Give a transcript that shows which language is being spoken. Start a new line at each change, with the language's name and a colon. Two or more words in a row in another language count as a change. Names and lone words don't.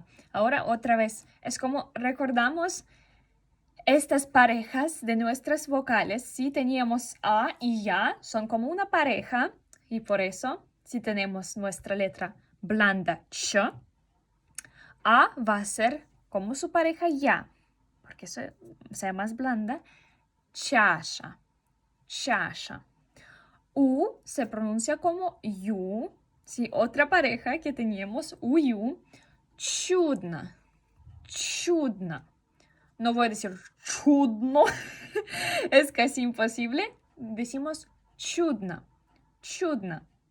Spanish: Ahora otra vez, es como recordamos estas parejas de nuestras vocales, si teníamos a y ya, son como una pareja y por eso, si tenemos nuestra letra blanda ch, a va a ser como su pareja ya, porque sea más blanda,
Russian: чаша, чаша.
Spanish: U se pronuncia como yu, si otra pareja que teníamos, uyu,
Russian: чудно, чудно.
Spanish: No voy a decir chudno, es casi imposible. Decimos
Russian: чудно, чудно.